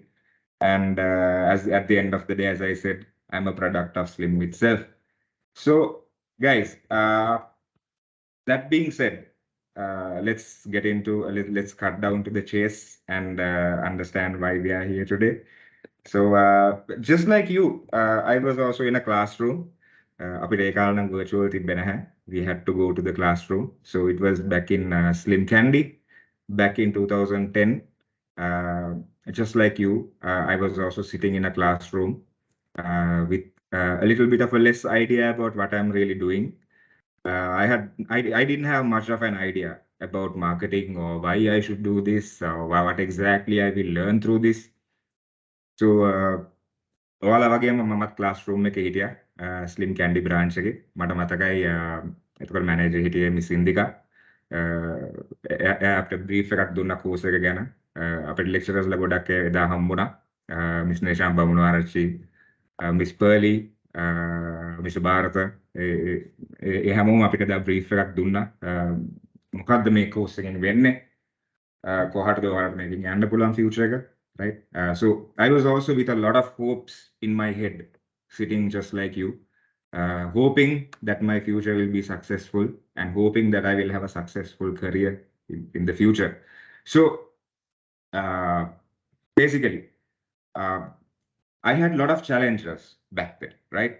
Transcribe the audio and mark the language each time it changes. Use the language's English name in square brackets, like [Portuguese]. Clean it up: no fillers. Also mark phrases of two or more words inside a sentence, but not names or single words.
[English] And as at the end of the day, as I said, I'm a product of Slim itself. So guys, that being said, let's get into, let's cut down to the chase and understand why we are here today. So just like you, I was also in a classroom. [Sinhala] අපිට ඒ කාලේ නම් virtual තිබ්බේ නැහැ. [English] We had to go to the classroom. So it was back in Slim Kandy, back in 2010. Just like you, I was also sitting in a classroom with a little bit of a less idea about what I'm really doing. I didn't have much of an idea about marketing or why I should do this or what exactly I will learn through this. [Sinhala] So ඔයාලා වගේම මමත් ක්ලාස්රූම් එකේ හිටියා ස්ලිම් කැන්ඩි බ්‍රාන්ච් එකේ. මට මතකයි එතකොට මැනේජර් හිටියේ මිස් ඉන්දිකා. එයා අපිට බ්‍රීෆ් එකක් දුන්නා කෝස් එක ගැන. අපිට ලෙක්චරර්ස්ලා ගොඩක් එදා හම්බුණා. මිස් නේෂාම් බමුණුආරච්චි, මිස් පර්ලි, මිස් භාරත ඒ හැමෝම අපිට එදා බ්‍රීෆ් එකක් දුන්නා. මොකද්ද මේ කෝස් එකෙන් වෙන්නේ? කොහටද ඔයාලට මේකෙන් යන්න පුළුවන් ෆියුචර් එක? [English] Right. So I was also with a lot of hopes in my head, sitting just like you, hoping that my future will be successful and hoping that I will have a successful career in the future. So basically, I had a lot of challenges back then, right?